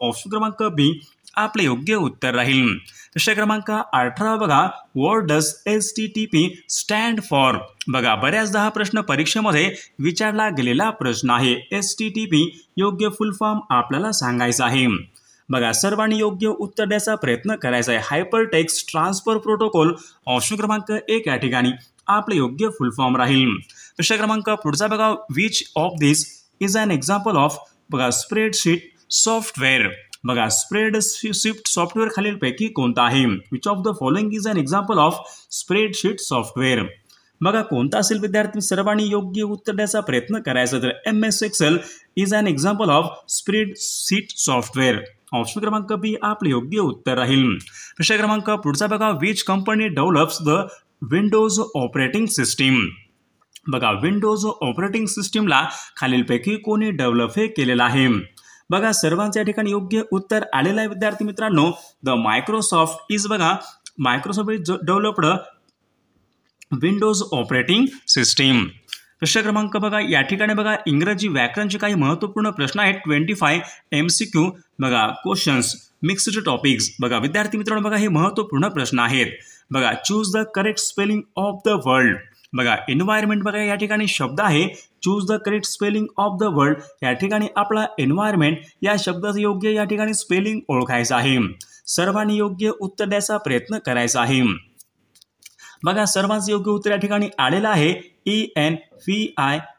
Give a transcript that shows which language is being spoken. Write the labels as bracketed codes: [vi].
[mr] Option क्रमांक B आपले योग्य उत्तर राहील। प्रश्न क्रमांक 18 बघा, [en] What does HTTP stand for. [mr] बघा बऱ्याचदा हा प्रश्न परीक्षेमध्ये विचारला गेलेला प्रश्न आहे। HTTP योग्य फुल फॉर्म आपल्याला सांगायचा आहे। बघा सर्वांनी योग्य उत्तर द्यायचा प्रयत्न करायचा आहे। [en] Hyper text transfer protocol. [mr] Option क्रमांक 1 या ठिकाणी आपले योग्य फुल फॉर्म राहील। प्रश्न क्रमांक पुढचा बघा, [en] Which of this is an example of बघा spreadsheet software. [mr] बघा स्प्रेडशीट सॉफ्टवेअर खालीलपैकी कोणता आहे, [en] Which of the following is an example of spreadsheet software. [mr] बघा कोणता असेल विद्यार्थी, सर्वांनी योग्य उत्तर द्यायचा प्रयत्न करायचा, तर [en] MS Excel is an example of spreadsheet software. [mr] Option क्रमांक B आपले योग्य उत्तर राहील। प्रश्न क्रमांक पुढचा बघा, [en] Which company develops the Windows operating system. [mr] बघा विंडोज ऑपरेटिंग सिस्टीमला खालीलपैकी कोणी डेव्हलप हे केलेलं आहे। बघा सर्वांच्या ठिकाणी योग्य उत्तर आलेलं आहे विद्यार्थी मित्रांनो, [en] The Microsoft is बघा Microsoft is developed Windows operating system. [mr] प्रश्न क्रमांक बघा या ठिकाणी बघा इंग्रजी व्याकरणचे काही महत्त्वपूर्ण प्रश्न आहेत। [en] 25 MCQ बघा questions mixed topics. [mr] बघा विद्यार्थी मित्रांनो बघा हे महत्त्वपूर्ण प्रश्न आहेत। [en] बघा choose the correct spelling of the world. [mr] बघा एन्व्हायरमेंट बघा या ठिकाणी शब्द आहे, [en] Choose the correct spelling of the world. [mr] या ठिकाणी आपला एन्व्हायरमेंट या शब्दाचं योग्य या ठिकाणी स्पेलिंग ओळखायचं आहे। सर्वांनी योग्य उत्तर द्यायचा प्रयत्न करायचा आहे। बघा सर्वांचं योग्य उत्तर या ठिकाणी आलेलं आहे, ENVIRONMENT